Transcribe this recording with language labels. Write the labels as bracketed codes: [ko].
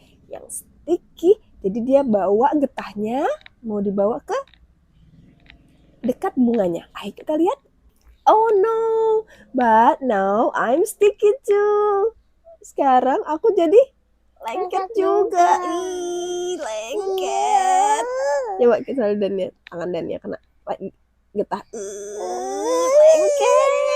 [id] Yang sticky, jadi dia bawa getahnya, mau dibawa ke dekat bunganya. Ayo kita lihat. [en] Oh no, but now I'm sticky too. [id] Sekarang aku jadi lengket juga. Ih, lengket. Coba kita lihat Dania, tangan Dania kena getah. Lengket.